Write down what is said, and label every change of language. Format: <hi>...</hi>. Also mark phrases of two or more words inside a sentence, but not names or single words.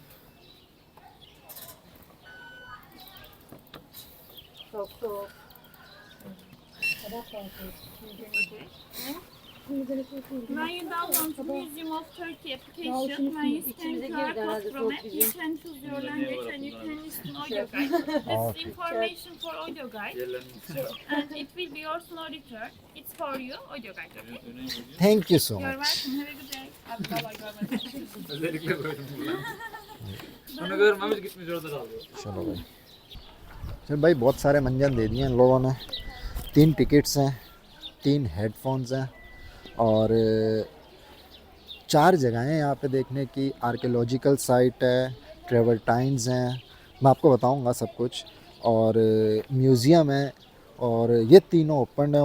<en>When you download Museum of Turkey application, when you scan QR code from it, you can choose your language and you can listen audio guide. This is information for audio guide and it will be yours no return. It's for you, audio guide. Okay? Thank you so You're much. welcome. Have a good day.</en> <tr>Abi vallahi görmedim. Özellikle koydum bunu. Onu görmemiş gitmiş orada kalıyor.</tr> <hi>चलो भाई, चल भाई बहुत सारे मंजन दे दिए इन लोगों ने। 3 टिकट्स हैं, 3 हेडफोन्स हैं और 4 जगहें हैं यहाँ पे देखने की।</hi> <en>archaeological site</en> <hi>है, ट्रेवर्टाइन्स हैं, मैं आपको बताऊँगा सब कुछ, और म्यूज़ियम है और ये तीनों ओपन है।</hi>